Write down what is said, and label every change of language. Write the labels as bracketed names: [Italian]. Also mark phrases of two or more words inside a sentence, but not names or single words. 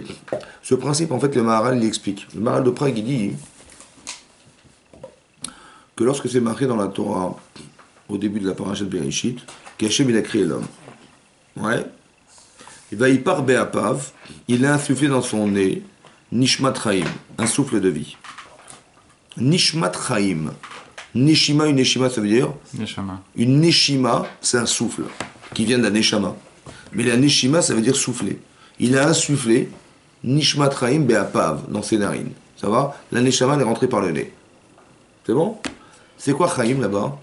[French] Ce principe, en fait, le Maharal, il explique. Le Maharal de Prague, il dit que lorsque c'est marqué dans la Torah, au début de la parasha de Bereshit, qu'Hachem, il a créé l'homme. Ouais. Il va y par Béapav, il a insufflé dans son nez [Hebrew] נשמת חיים, [French] un souffle de vie. [Hebrew] נשמת חיים. [French] Neshima, une Neshima, ça veut dire Neshama. Une Neshima, c'est un souffle qui vient d'un Neshama. Mais la Neshima, ça veut dire souffler. Il a insufflé [Hebrew] נשמת חיים באפיו [French] dans ses narines. Ça va? La Neshama, elle est rentrée par le nez. C'est bon? C'est quoi Chaim là-bas?